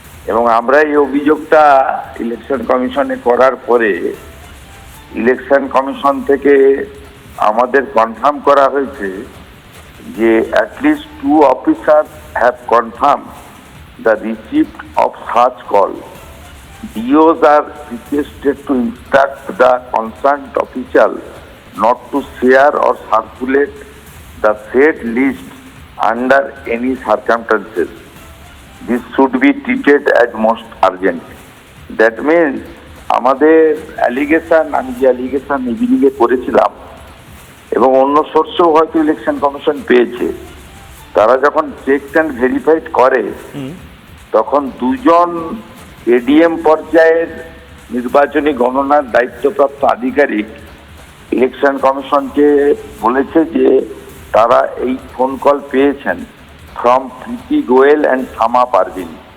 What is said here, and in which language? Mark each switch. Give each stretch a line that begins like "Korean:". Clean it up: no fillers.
Bangla: এবং আমরা এই অভিযোগটা ইলেকশন কমিশনে করার পরে ইলেকশন কমিশন থেকে আমাদের কনফার্ম করা হয়েছে যে
English: At least 2 officers have confirm the receipt of such call. DOs are requested to instruct the concerned official not to share or circulate the said list under any circumstances. This should be treated as most urgent. That means
Bangla: আমাদের allegation, আমি যে allegation ইভিনিংয়ে করেছিলাম এবং অন্য সোর্সেও হয়তো election commission পেয়েছে, তারা যখন
English: check and verified
Bangla: করে তখন 2 জন এডিএম পর্যায়ের নির্বাচনী গণনার দায়িত্বপ্রাপ্ত আধিকারিক ইলেকশন কমিশনকে বলেছে যে তারা এই ফোন কল পেয়েছেন from Preity Goyal and Shama Parvin.